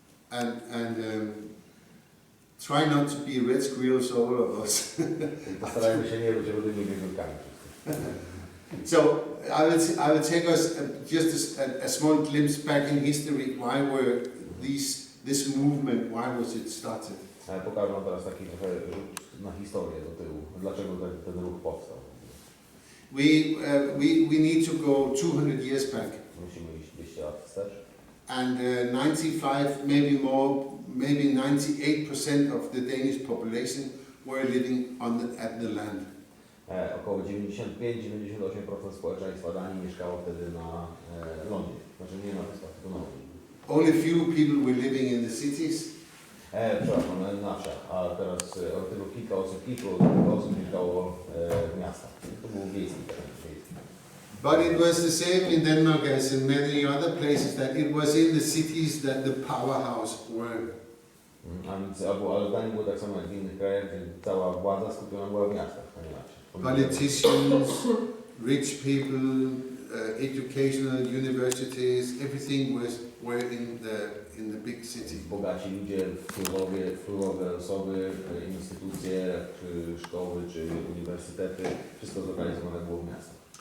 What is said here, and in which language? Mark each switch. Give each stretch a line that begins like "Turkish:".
English: And try not to be red squirrels, all of us.
Polish: Postarajmy się nie być rudymi wiewiórkami.
English: So I will take us just a small glimpse back in history. Why were this movement? Why was it started?
Polish: Pokażę wam teraz taki trochę rzut na historię do tyłu. Dlaczego ten ruch powstał?
English: We need to go 200 years back.
Polish: Musimy iść 200 lat wstecz.
English: And 95, maybe more, maybe 98% of the Danish population were living at the land.
Polish: Około 95-98% społeczeństwa Danii mieszkało wtedy na lądzie. Znaczy nie na wyspach, tylko na morzu.
English: Only few people were living in the cities.
Polish: Przepraszam, na wsiach, a teraz tylko kilka osób mieszkało w miastach. To był wiejski teren.
English: But it was the same in Denmark as in many other places, that it was in the cities that the powerhouse were.
Polish: A więc, ale w Danii było tak samo jak w innych krajach, gdzie cała władza skupiona była w miastach, a nie na wsi.
English: Politicians, rich people, educational universities, everything were in the big city.
Polish: Bogaci ludzie, wpływowe osoby, instytucje, czy szkoły, czy uniwersytety, wszystko zlokalizowane było w miastach.